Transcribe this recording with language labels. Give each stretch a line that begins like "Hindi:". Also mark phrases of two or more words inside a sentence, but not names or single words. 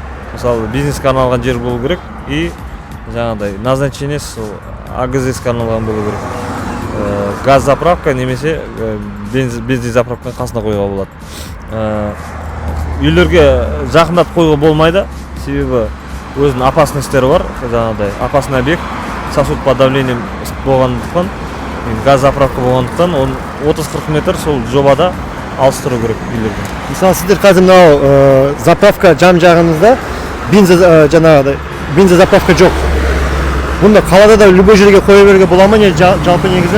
Kazakh: Мысалы бизнеске арналған жер болу керек и жаңағыдай назначение АГЗ-ге арналған болу керек. Газ заправка немесе бензин заправканың қасына қоюға болады. Үйлерге жақындатып қоюға болмайды, себебі өзінің опасностьтері бар. Жаңағыдай
Russian: опасный объект, сосуд под давлением
Kazakh: болғандықтан, газ заправка болғандықтан, 30-40 метр сол жобада алыстыру керек үйлерге. Мысалы сіздер қазір мынау заправка жан жағыңызда бензин заправка жоқ. Бұнда қалада да любой жерге қоя беруге бола ма, не жалпы негізі?